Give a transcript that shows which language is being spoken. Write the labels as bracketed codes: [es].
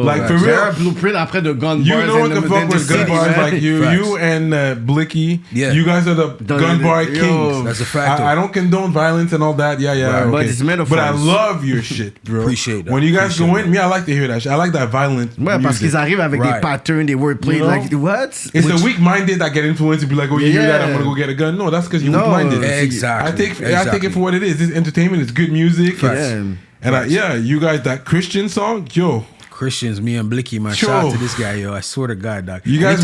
[en] like for real, blueprint après the gun bars. You no one can fuck with gun bars like you. Facts. You and Blicky. Yeah. You guys are the gun bar kings. That's a fact. I don't condone violence and all that. Yeah. Right, Okay. but it's metaphors. But I love your shit, bro. Appreciate that. When you guys go in, I like to hear that shit. I like that violent. [fr] Ouais, parce qu'ils arrivent avec des patterns, des wordplay. [en] You know? Like what? It's the weak-minded that get influenced to be like, oh, you hear that, I'm gonna go get a gun. No, that's because you're weak-minded. Exactly. I take it for what it is. It's entertainment. It's good music. Yeah. And you guys, that Christian song, yo. Christians, me and Blicky, man. Shout out to this guy, yo. I swear to God, dog. You guys